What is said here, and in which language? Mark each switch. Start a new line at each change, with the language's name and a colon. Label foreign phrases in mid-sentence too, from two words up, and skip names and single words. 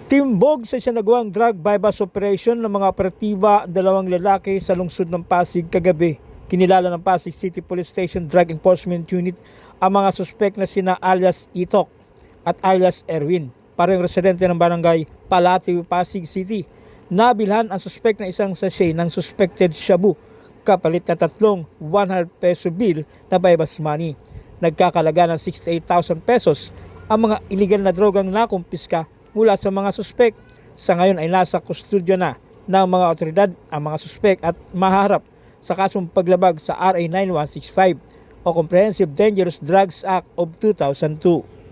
Filipino: Timbog sa isinagawang
English: drug bypass operation
Filipino: ng mga operatiba dalawang lalaki sa lungsod ng Pasig kagabi. Kinilala ng Pasig City Police Station Drug Enforcement Unit ang mga suspek na sina alias Itok at alias Erwin, parehong residente ng barangay Palatiw, Pasig City. Nabilhan ang suspek na isang sachet ng
English: suspected shabu
Filipino: kapalit na tatlong 100
English: peso bill
Filipino: na
English: bypass money.
Filipino: Nagkakalaga ng 68,000 pesos ang mga iligal na drogang nakumpiska mula sa mga suspek. Sa ngayon ay nasa kustudyo na ng mga otoridad ang mga suspek at maharap sa kasong paglabag sa RA 9165 o Comprehensive Dangerous Drugs Act of 2002.